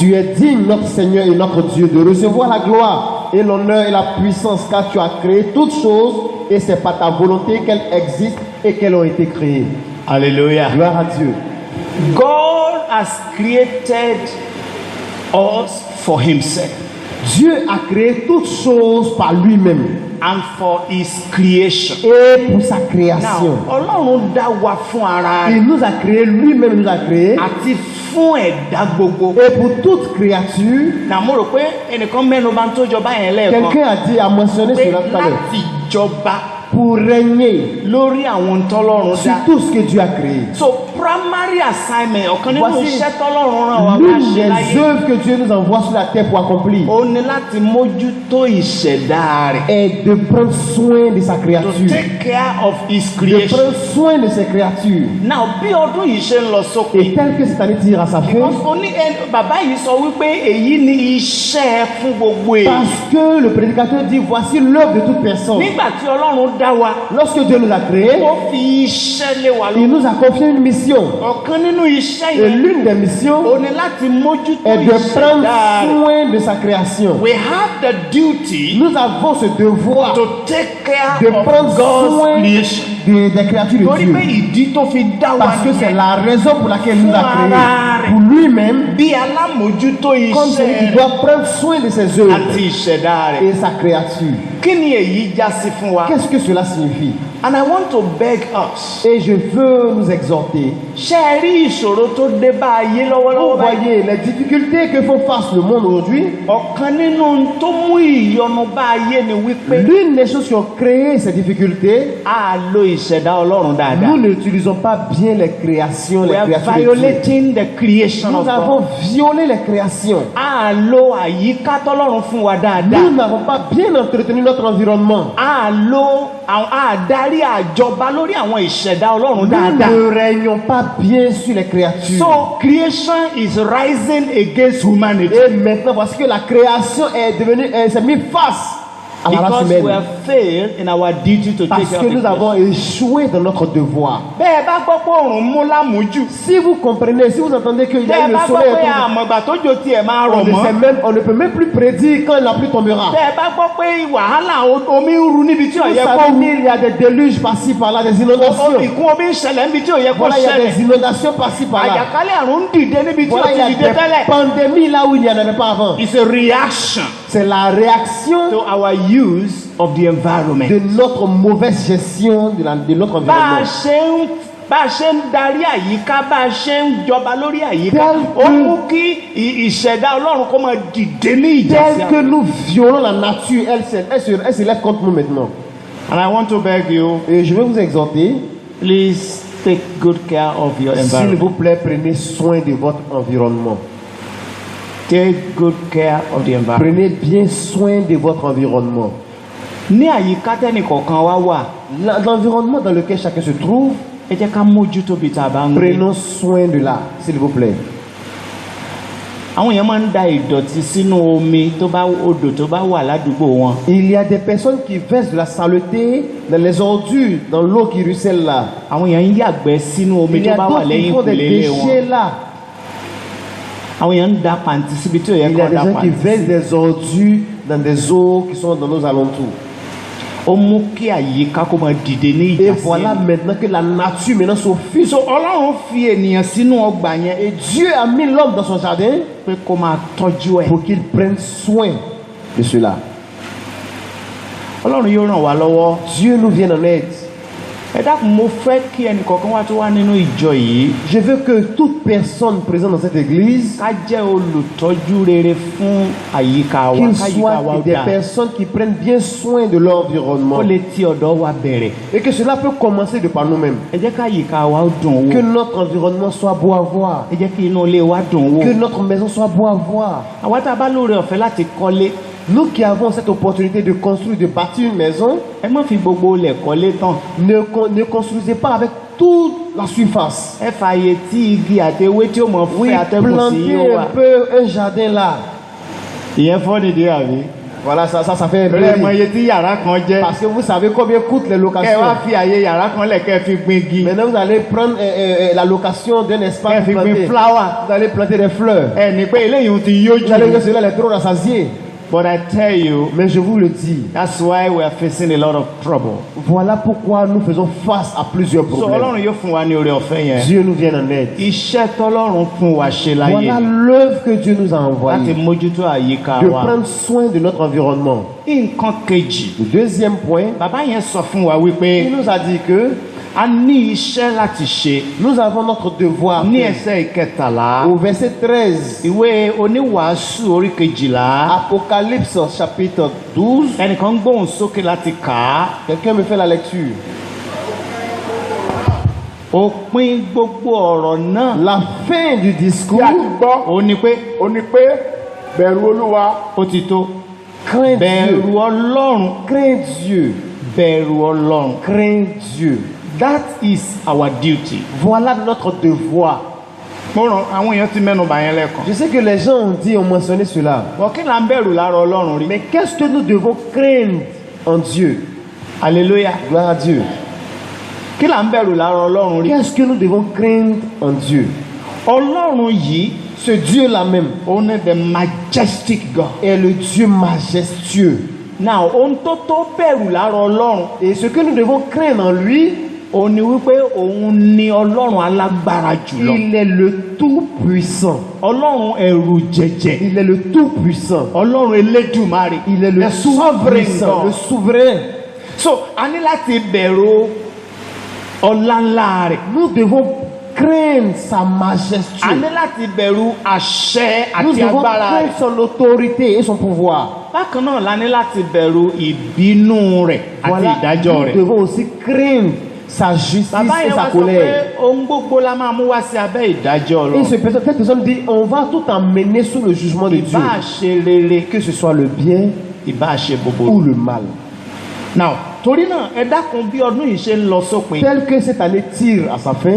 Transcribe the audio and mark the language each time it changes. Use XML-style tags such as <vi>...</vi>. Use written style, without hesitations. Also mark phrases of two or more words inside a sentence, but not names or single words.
<fr>Tu es digne, notre Seigneur et notre Dieu, de recevoir la gloire et l'honneur et la puissance, car tu as créé toutes choses et c'est par ta volonté qu'elles existent et qu'elles ont été créées. Hallelujah. Gloire à Dieu.</fr> <en>God has created us for himself</en> <fr>Dieu a créé toutes choses par lui-même</fr> <en>and for his creation.</en> <fr>et pour sa</fr> <en>Now,</en> <fr>création.</fr> <yo>Ọlọ́run dá wa fún ara</yo> <fr>Il</fr> <yo>rẹ̀</yo> <fr>nous a créé, lui-même nous a créé,</fr> <yo>àti fún ẹ̀dá gbogbo.</yo> <fr>et pour toute créature.</fr> <yo>Now mo rò pé ẹnìkan mẹ́nu bá ń tó jọba yẹn lẹ́ẹ̀kan</yo> <fr>Quelqu'un a dit, a mentionné</fr> <yo>pé</yo> <fr>cela tout à l'heure,</fr> <yo>láti jọba</yo> <fr>pour régner</fr> <yo>lórí àwọn tọ́lọ́run</yo> <fr>sur</fr> <yo>dá.</yo> <fr>tout ce que Dieu a créé.</fr> <en>So primary assignment</en> <yo>ọ̀kan nínú</yo> <fr>Voici</fr> <yo>iṣẹ́ tọ́lọ́run rán wa ká</yo> <fr>L'une</fr> <yo>ṣe</yo> <fr>des</fr> <yo>láyé</yo> <fr>œuvres que Dieu nous envoie sur la terre pour accomplir</fr> <yo>ó ní láti mójútó ìṣẹ̀dá rẹ̀.</yo> <fr>est de prendre soin de sa</fr> <en>To</en> <fr>créature,</fr> <en>take care of his</en> <fr>de</fr> <en>creation.</en> <fr>prendre soin de ses créatures.</fr> <yo>Now bí ọdún yìí ṣe ń lọ</yo> <fr>Et</fr> <yo>sópin,</yo> <fr>tel que cette année tire à sa fin,</fr> <yo>because bàbá yìí sọ wípé èyí ni iṣẹ́ fún gbogbo èyí.</yo> <fr>parce que le prédicateur dit, voici l'œuvre de toute personne.</fr> <yo>Nígbà tí Ọlọ́run dá wa,</yo> <fr>Lorsque Dieu nous a créés,</fr> <yo>ó fi iṣẹ́ lé wa</yo> <fr>il</fr> <yo>lọ.</yo> <fr>nous a confié une mission.</fr> <yo>Ọ̀kan nínú iṣẹ́</yo> <fr>Et</fr> <yo>yẹn</yo> <fr>l'une des missions</fr> <yo>ó ní láti mójútó</yo> <fr>est de prendre</fr> <yo>ìṣẹ̀dá rẹ̀.</yo> <fr>soin de sa création.</fr> <en>We have the duty</en> <fr>Nous avons ce devoir</fr> <en>to take care</en> <fr>de</fr> <en>of</en> <fr>prendre</fr> <en>God's</en> <fr>soin</fr> <en>creation.</en> <fr>des créatures de</fr> <yo>Torí pé</yo> <fr>Dieu.</fr> <yo>ìdí tó fi dá wa</yo> <fr>Parce que c'est</fr> <yo>nìyẹn.</yo> <fr>la raison pour laquelle il nous a créés. Pour lui-même,</fr> <yo>Bí alámòjútó</yo> <fr>comme celui qui</fr> <yo>iṣẹ́ rẹ̀</yo> <fr>doit prendre soin de ses œuvres</fr> <yo>àti ìṣẹ̀dá rẹ̀.</yo> <fr>et sa créature.</fr> <yo>Kí ni èyí já sí fún wa?</yo> <fr>Qu'est-ce que cela signifie?</fr> <en>And I want to beg us.</en> <fr>Et je veux nous exhorter.</fr> <yo>Ṣé ẹ rí ìṣòro tó dé bá ayé</yo> <fr>Vous</fr> <yo>lọ́wọ́lọ́wọ́ báyìí?</yo> <fr>voyez les difficultés que font face le monde aujourd'hui.</fr> <yo>Ọ̀kan nínú ohun tó mú ìyọnu bá ayé ni wípé</yo> <fr>L'une des choses qui ont créé ces difficultés,</fr> <yo>a lo ìṣẹ̀dá Ọlọ́run dáadáa.</yo> <fr>nous n'utilisons pas bien les créations,</fr> <en>We</en> <fr>les</fr> <en>are</en> <fr>créatures de Dieu.</fr> <en>violating the creation</en> <fr>Nous</fr> <en>of God.</en> <fr>avons violé les créations.</fr> <yo>A lo àyíká tọ́lọ́run fún wa</yo> <fr>Nous</fr> <yo>dáadáa.</yo> <fr>n'avons pas bien entretenu notre environnement.</fr> <yo>A lo a darí àjọba lórí àwọn ìṣẹ̀dá Ọlọ́run</yo> <fr>Nous</fr> <yo>dáadáa.</yo> <fr>ne régnons pas bien sur les créatures.</fr> <en>So creation is rising against humanity.</en> <fr>Et maintenant, parce que la création est devenue, elle s'est mise face à la race</fr> <en>Because we</en> <fr>humaine.</fr> <en>have failed in our duty to take</en> <fr>Parce</fr> <en>care</en> <fr>que</fr> <en>of</en> <fr>nous</fr> <en>the</en> <fr>avons échoué dans notre devoir.</fr> <yo>bẹ́ẹ̀ bá gbọ́ pé òòrùn mú lámùújù.</yo> <fr>Si vous comprenez, si vous entendez qu'il y</fr> <yo>Tẹ́</yo> <fr>a</fr> <yo>ẹ</yo> <fr>le</fr> <yo>bá gbọ́</yo> <fr>soleil,</fr> <yo>pé àmọ̀gbà tó jò tiẹ̀ máa rọ̀ mọ́.</yo> <fr>on ne peut même plus prédire quand la pluie tombera.</fr> <yo>Tẹ́ ẹ bá gbọ́ pé wàhálà omi ń ru níbi tí ò</yo> <fr>Vous</fr> <yo>yẹ kó</yo> <fr>savez</fr> <yo>ru.</yo> <fr>qu'il y a des déluges par-ci par-là, des inondations.</fr> <yo>Ìkún omi ń ṣẹlẹ̀ níbi tí ò yẹ kó</yo> <fr>Voilà, il y a</fr> <yo>ṣẹlẹ̀.</yo> <fr>des inondations par-ci par-là.</fr> <yo>Àjàkálẹ̀ àrùn ń dìde níbi tí ò</yo> <fr>Voilà, il y</fr> <yo>ti</yo> <fr>a</fr> <yo>dìde</yo> <fr>des</fr> <yo>tẹ́lẹ̀.</yo> <fr>pandémies là où il n'y en avait pas avant.</fr> <en>It's a reaction</en> <fr>C'est la réaction</fr> <en>to our use of the environment.</en> <fr>de notre mauvaise gestion de notre</fr> <yo>Bá a</yo> <fr>environnement.</fr> <yo>ṣe ń bá a ṣe ń darí àyíká bá a ṣe ń jọba lórí àyíká</yo> <fr>Tel</fr> <yo>ó</yo> <fr>que-</fr> <yo>mú kí ìṣẹ̀dá Ọlọ́run kó máa dìde ní ìjà sí</yo> <fr>Tel que</fr> <yo>àwọn.</yo> <fr>nous violons la nature, elle se lève contre nous maintenant.</fr> <en>And I want to beg you,</en> <fr>Et je vais vous exhorter,</fr> <en>please take good care of your</en> <fr>s'il</fr> <en>environment.</en> <fr>vous plaît, prenez soin de votre environnement.</fr> <en>Take good care of the environment.</en> <fr>Prenez bien soin de votre environnement.</fr> <yo>Ní àyíká tẹ́nìkọ̀ọ̀kan wá wà,</yo> <fr>L'environnement dans lequel chacun se trouve,</fr> <yo>ẹ jẹ́ ká mójútó bí tá a bá ń gbé.</yo> <fr>prenons soin de là, s'il vous plaît.</fr> <yo>Àwọn èèyàn máa ń da ìdọ̀tí sínú omi tó bá odò tó bá wà ládùúgbò wọn.</yo> <fr>Il y a des personnes qui versent de la saleté dans les ordures, dans l'eau qui ruisselle là.</fr> <yo>Àwọn èèyàn ń yàgbẹ́ sínú omi</yo> <fr>Il y</fr> <yo>tó</yo> <fr>a</fr> <yo>bá wà</yo> <fr>d'autres qui</fr> <yo>lẹ́yìn</yo> <fr>font des</fr> <yo>ìkùlé ilé wọn.</yo> <fr>déchets là.</fr> <yo>Àwọn èèyàn ń da pàǹtí síbi tí ò yẹ</yo> <fr>Il y a</fr> <yo>kó</yo> <fr>des</fr> <yo>da</yo> <fr>gens qui</fr> <yo>pàǹtí.</yo> <fr>versent des ordures dans des eaux qui sont dans nos alentours.</fr> <yo>Ó mú kí àyíká kó máa dìde ní</yo> <fr>Et</fr> <yo>ìjà sí</yo> <fr>voilà</fr> <yo>ẹni.</yo> <fr>maintenant que la nature maintenant s'offuse.</fr> <yo>So Ọlọ́run fi ènìyàn sínú ọgbà yẹn</yo> <fr>Et Dieu a mis l'homme dans son jardin</fr> <yo>pé kó máa tọ́jú ẹ̀.</yo> <fr>pour qu'il prenne soin de cela.</fr> <yo>Ọlọ́run yóò ràn wá lọ́wọ́.</yo> <fr>Dieu nous vient en aide.</fr> <yo>Ẹ dákun mo fẹ́ kí ẹnìkọ̀ọ̀kan wá tó wá nínú ìjọ yìí</yo> <fr>Je veux que toute personne présente dans cette église,</fr> <yo>ká jẹ́ olùtọ́jú rere fún àyíká wa</yo> <fr>qu'ils</fr> <yo>káyíká wa</yo> <fr>soient</fr> <yo>ó</yo> <fr>des</fr> <yo>dáa.</yo> <fr>personnes qui prennent bien soin de</fr> <yo>Ó</yo> <fr>l'environnement.</fr> <yo>lè ti ọ̀dọ̀ wa bẹ̀rẹ̀.</yo> <fr>Et que cela peut commencer de par nous-mêmes.</fr> <yo>Ẹ jẹ́ káyíká wa ó dùn</yo> <fr>Que</fr> <yo>wò.</yo> <fr>notre environnement soit beau à voir.</fr> <yo>Ẹ jẹ́ kí inú ilé wa dùn</yo> <fr>Que</fr> <yo>wò.</yo> <fr>notre maison soit beau à voir.</fr> <yo>Àwa tá a bá lóore ọ̀fẹ́ láti kọ́lé,</yo> <fr>Nous qui avons cette opportunité de construire, de bâtir une maison,</fr> <yo>ẹ má fi gbogbo ilẹ̀ kọ́lé tán.</yo> <fr>ne construisez pas avec toute la surface.</fr> <yo>Ẹ fààyè tí igi àti ewé tí ó mọ̀</yo> <fr>Oui,</fr> <yo>fẹ́ atẹ́gùn sí</yo> <fr>plantez</fr> <yo>yóò wà.</yo> <fr>un peu un jardin là.</fr> <yo>Ìyẹn fọ́ nìdí àbí.</yo> <fr>Voilà, ça fait un peu</fr> <yo>Bẹ́ẹ̀ mọ</yo> <fr>rire.</fr> <yo>iye tí yàrá kan jẹ́.</yo> <fr>Parce que vous savez combien coûtent les</fr> <yo>Kẹ́ ẹ</yo> <fr>locations.</fr> <yo>wá fi àyè yàrá kan lẹ̀ kẹ́ ẹ fi gbin igi.</yo> <fr>Maintenant, vous allez prendre la location d'un</fr> <yo>Kẹ́ ẹ</yo> <fr>espace</fr> <yo>fi</yo> <fr>pour</fr> <yo>gbin</yo> <fr>planter.</fr> <en>flower.</en> <fr>Vous allez planter des fleurs.</fr> <yo>Ẹ ní pé eléyìí ti yóò</yo> <fr>Vous allez</fr> <yo>jù.</yo> <fr>que cela est trop rassasié.</fr> <en>But I tell you,</en> <fr>Mais je vous le dis,</fr> <en>that's why we are facing a lot of trouble.</en> <fr>voilà pourquoi nous faisons face à plusieurs</fr> <en>So</en> <fr>problèmes.</fr> <yo>Ọlọ́run yóò fún wa ní oore ọ̀fẹ́ yẹn.</yo> <fr>Dieu nous vient en aide.</fr> <yo>Iṣẹ́ tọ́lọ́run fún wa ṣe láyé</yo> <fr>Voilà l'œuvre que Dieu nous a</fr> <yo>láti</yo> <fr>envoyée.</fr> <yo>mójútó àyíká</yo> <fr>De</fr> <yo>wa.</yo> <fr>prendre soin de notre environnement.</fr> <yo>Nǹkan kejì,</yo> <fr>Le deuxième point,</fr> <yo>bàbá yẹn sọ fún wa wípé</yo> <fr>il nous a dit que</fr> <yo>a ní iṣẹ́ láti ṣe.</yo> <fr>nous avons notre devoir.</fr> <yo>Ní ẹsẹ̀ ìkẹtàlá,</yo> <fr>Au verset 13,</fr> <yo>ìwé oníwàásù orí kejìlá,</yo> <fr>Apocalypse chapitre 12,</fr> <yo>ẹnìkan gbóhùn sókè láti kà á.</yo> <fr>quelqu'un me fait la lecture.</fr> <yo>Òpin gbogbo ọ̀rọ̀ náà</yo> <fr>La fin du discours,</fr> <yo>Bí a ti gbọ́, ó ní pé ó ní pé bẹ̀rù Olúwa, ó ti tó.</yo> <fr>crains</fr> <yo>Bẹ̀rù</yo> <fr>Dieu,</fr> <yo>Ọlọ́run,</yo> <fr>crains Dieu,</fr> <yo>bẹ̀rù Ọlọ́run.</yo> <fr>crains Dieu.</fr> <en>That is our duty.</en> <fr>Voilà notre devoir.</fr> <yo>Mo ràn àwọn èèyàn ti mẹ́nu bà yẹn lẹ́ẹ̀kan.</yo> <fr>Je sais que les gens ont mentionné cela.</fr> <yo>Wọ́n kí là ń bẹ̀rù lára Ọlọ́run rí.</yo> <fr>Mais qu'est-ce que nous devons craindre en Dieu? Alléluia. Gloire à Dieu.</fr> <yo>Kí là ń bẹ̀rù lára Ọlọ́run rí.</yo> <fr>Qu'est-ce que nous devons craindre en Dieu?</fr> <yo>Ọlọ́run yìí,</yo> <fr>Ce Dieu-là même</fr> <yo>ó ní</yo> <en>the majestic God.</en> <fr>est le Dieu majestueux.</fr> <en>Now,</en> <yo>ohun tó bẹ̀rù lára Ọlọ́run,</yo> <fr>Et ce que nous devons craindre en lui,</fr> <yo>ó ní wípé òun ni Ọlọ́run alágbára jùlọ.</yo> <fr>il est le Tout-Puissant.</fr> <yo>Ọlọ́run ẹ̀rù jẹ̀jẹ̀.</yo> <fr>Il est le Tout-Puissant.</fr> <yo>Ọlọ́run Elédùmarè.</yo> <fr>Il est le</fr> <en>The sovereign</en> <fr>Tout-Puissant, le</fr> <en>God.</en> <fr>souverain.</fr> <yo>So, a ní láti bẹ̀rù ọlá ńlá rẹ̀.</yo> <fr>Nous devons craindre sa</fr> <yo>A</yo> <fr>majesté.</fr> <yo>ní láti bẹ̀rù àṣẹ</yo> <fr>Nous</fr> <yo>àti</yo> <fr>devons</fr> <yo>agbára rẹ̀.</yo> <fr>craindre son autorité et son pouvoir.</fr> <yo>Bákan náà la ní láti bẹ̀rù ìbínú rẹ̀ àti</yo> <fr>Voilà,</fr> <yo>ìdájọ́</yo> <fr>nous</fr> <yo>rẹ̀.</yo> <fr>devons aussi craindre sa justice</fr> <yo>Bàbá</yo> <fr>et</fr> <yo>yẹn</yo> <fr>sa</fr> <yo>wá sọ pé</yo> <fr>colère.</fr> <yo>ohun gbogbo la máa mú wá sí abẹ́ ìdájọ́</yo> <fr>Et</fr> <yo>lọ.</yo> <fr>cette personne dit, on va tout emmener sous le jugement de Dieu.</fr> <yo>Ìbá ṣe rere</yo> <fr>Que ce soit le bien</fr> <yo>ìbá ṣe</yo> <fr>ou</fr> <yo>búburú.</yo> <fr>le mal.</fr> <en>Now,</en> <yo>torí náà ẹ dákun bí ọdún yìí ṣe ń lọ sópin.</yo> <fr>Tel que cette année tire à sa fin,</fr>